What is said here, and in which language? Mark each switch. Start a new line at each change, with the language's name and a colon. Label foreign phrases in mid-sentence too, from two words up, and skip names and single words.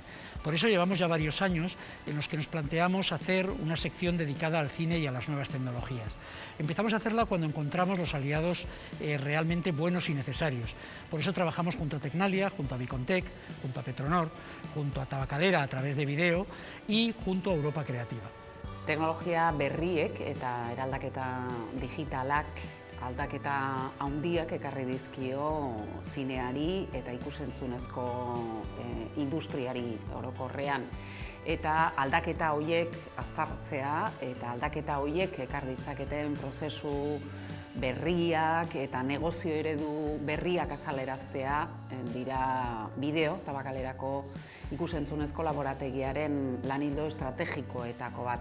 Spanish: Por eso llevamos ya varios años en los que nos planteamos hacer una sección dedicada al cine y a las nuevas tecnologías. Empezamos a hacerla cuando encontramos los aliados realmente buenos y necesarios. Por eso trabajamos junto a Tecnalia, junto a Bicontec, junto a Petronor, junto a Tabacalera a través de vídeo y junto a Europa Creativa.
Basque: Teknologia berriek eta eraldaketa digitalak aldaketa handiak ekarri dizkio zineari eta ikusentzunezko industriari orokorrean. Eta aldaketa horiek aztertzea eta aldaketa horiek ekar ditzaketen prozesu berriak eta negozio eredu berriak azaleraztea dira bideo Tabakalerako ikusentzunezko laborategiaren lanildo estrategikoetako bat.